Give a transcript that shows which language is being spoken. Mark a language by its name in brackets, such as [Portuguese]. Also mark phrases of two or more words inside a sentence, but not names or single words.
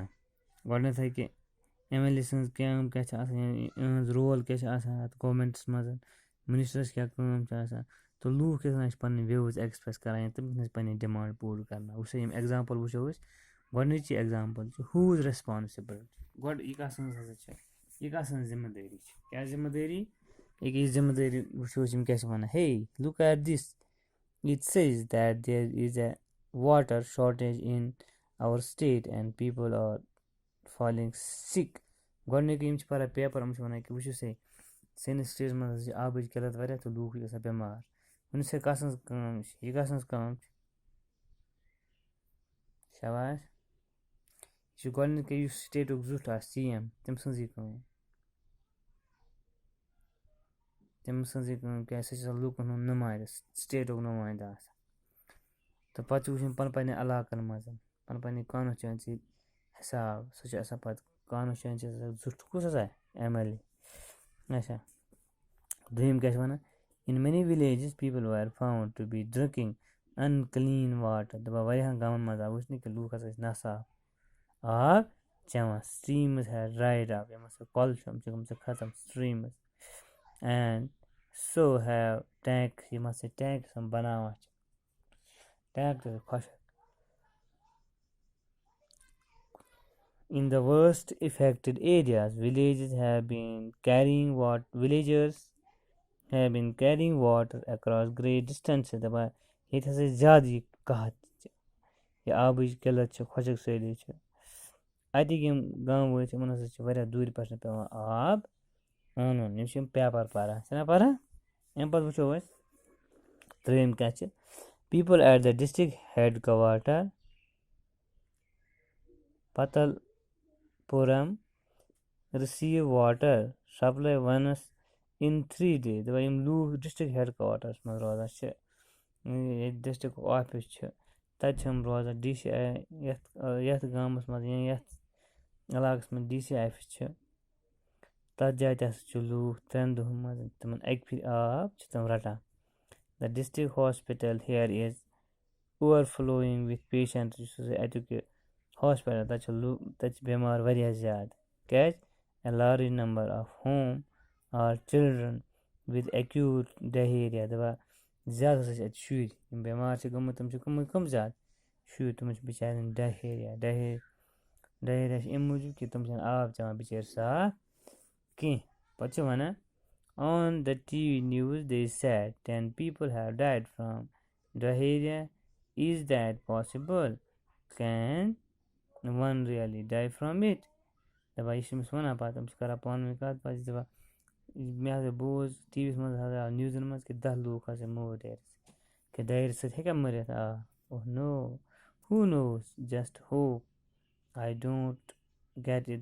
[Kashmiri] گۄڈٕنیتھٕے کہِ MLA سٕنٛز کٲم کیٛاہ چھِ آسان، یِہٕنٛز رول کیٛاہ چھِ آسان اَتھ گورمنٹس منٛز، مِنِسٹرس کیٛاہ کٲم چھِ آسان، تہٕ لوٗکھ کِتھ کٔنۍ چھِ پَنٕنۍ [English] views express [Kashmiri] کران یا تِم کِتھ کٔنۍ چھِ پَنٕنۍ ڈِمانٛڈ پوٗرٕ کران. وٕچھو یِم ایگزامپل وٕچھو أسۍ. گۄڈٕنِچی ایگزامپل چھِ [English] who's responsible. [Kashmiri] گۄڈٕ یہِ کَس سٕنٛز ہسا چھِ، یہِ کَس سٕنٛز ذمہٕ دٲری چھِ. کیٛاہ ذمہٕ دٲری؟ أکِس ذمہٕ دٲری وٕچھو أسۍ یِم کیٛاہ چھِ وَنان. [English] hey look at this, it says that there is a water shortage in our state and people are falling sick. [Kashmiri] گۄڈٕنیُک یِم چھِ پَران پیپر یِم چھِ وَنان کہِ وٕچھو سا سٲنِس سٹیٹس منٛز چھِ آبٕچ قِلت واریاہ تہٕ لوٗکھ چھِ گژھان بٮ۪مار. وٕنہِ سا کَس سٕنٛز کٲم چھِ، یہِ کَس سٕنٛز کٲم چھِ. شاباش. یہِ چھُ گۄڈٕنیُک یُس سٹیٹُک زیُٹھ آسہِ CM تٔمۍ سٕنٛزٕے کٲم. تٔمۍ سٕنٛزٕے کٲم کیٛازِ سُہ چھِ آسان لوٗکن ہُنٛد نُمایندٕ، سٹیٹُک نُمایندٕ آسان. تہٕ پَتہٕ چھُ وٕچھُن پنٕنہِ علاقن منٛز پنٕنہِ کانسچُوینسی حِساب. سُہ چھُ آسان پَتہٕ کانسچُوینسی زیُٹھ کُس ہسا MLA. اچھا دوٚیِم کیٛاہ چھِ وَنان. [English] in many villages people were found to be drinking unclean water. [Kashmiri] دَپان واریاہن گامن منٛز آو وٕچھنہٕ کہِ لوٗکھ ہسا چھِ ناصاف آب چٮ۪وان. [English] streams had dried up. [Kashmiri] یِم ہسا کۄلہٕ چھِ یِم چھِ گٔمژٕ ختم. [English] streams and so have tanks. [Kashmiri] یِم ہسا ٹینکس یِم بناوان چھِ. ٹینک تہِ خۄشک. [English] In the worst affected areas, villagers have been carrying water across great distances. [Kashmiri] دَپان ییٚتہِ ہسا زیادٕ یہِ قحط چھِ، یہِ آبٕچ قِلت چھِ، خۄشک سٲلی چھِ. اَتِکۍ یِم گامہٕ وٲسۍ یِمن ہسا چھِ واریاہ دوٗرِ پٮ۪ٹھ پیوان آب اَنُن. یِم چھِ یِم پیپر پَران چھِنہ پَران. اَمہِ پَتہٕ وٕچھو أسۍ ترٛیِم کیٛاہ چھِ. [English] people at the district headquarters Patalpuram receive water supply once in 3 days. [Kashmiri] دَپان یِم لوٗکھ [English] district headquarters [Kashmiri] منٛز روزان چھِ، ییٚتہِ [English] district office [Kashmiri] چھِ تَتہِ چھِ یِم روزان. DC یَتھ گامَس منٛز یا یَتھ علاقَس منٛز [English] DC office [Kashmiri] چھِ تَتھ جایہِ تہِ ہسا چھُ لوٗکھ 3 دۄہَن منٛز تِمن اَکہِ پھِرِ آب چھِ تِم رَٹان. [English] The district hospital here is overflowing with patients. [Kashmiri] یُس ہسا اَتیُک یہِ ہاسپِٹل تَتہِ چھِ تَتہِ چھِ بٮ۪مار واریاہ زیادٕ. [English] کیازِ a large number of whom are children with acute diarrhea. [Kashmiri] دَپان زیادٕ ہسا چھِ اَتہِ شُرۍ یِم بٮ۪مار چھِ گٔمٕتۍ تِم چھِ گٔمٕتۍ کٕم زیادٕ شُرۍ تِمن چھِ بِچارٮ۪ن ڈہیریا چھِ اَمہِ موٗجوٗب کہِ تِم چھِنہٕ آب چٮ۪وان بِچٲرۍ صاف کینٛہہ. پَتہٕ چھِ وَنان [English] on the TV news they said 10 people have died from diarrhea. Is that possible? Can one really die from it? [Kashmiri] دَپان یہِ چھِ أمِس وَنان پَتہٕ تِم چھِ کران پانہٕ ؤنۍ کَتھ پَتہٕ چھِ دَپان مےٚ ہسا بوٗز ٹی وی یَس منٛز ہسا آو نِوزَن منٛز کہِ 10 لوٗکھ ہسا موٗدۍ ڈہیریا کہِ ڈہیریا سۭتۍ ہیٚکیٛاہ مٔرِتھ؟ [English] oh no, who knows, just hope. I don't get it.